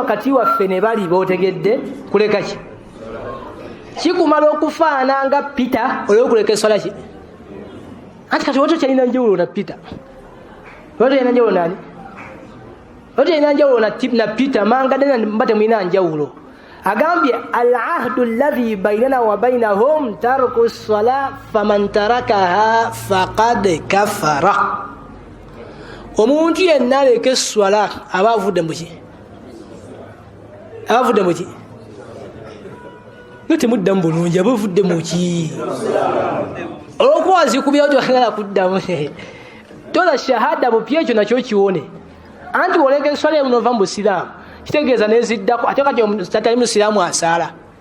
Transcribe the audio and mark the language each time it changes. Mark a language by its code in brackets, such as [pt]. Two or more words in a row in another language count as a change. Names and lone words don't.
[lg] wakati waffe ne bali bootegedde kuleka ki kikumala okufaananga Peter olwokuleka esswala ki anti kati woto kyalina njawulo na Peter woto yalina njawulo nani woto yalina njawulo na Peter mangadena mba temulina njawulo agambye [ar] العهد الذي بيننا وبينهم ترك الصلاة فمن تركها فقد كفر [lg] omuntu yenna aleka esswala aba avudde muki abavudde muki nga temuddamu bulungi aba avudde muki olwokuwazikubyawo toagala kuddamu tola shahada bupya ekyo nakyo kiwone anti oleka esswala emunova mu busiraamu kitegeeza neziddako ate kati atali musiraamu asaala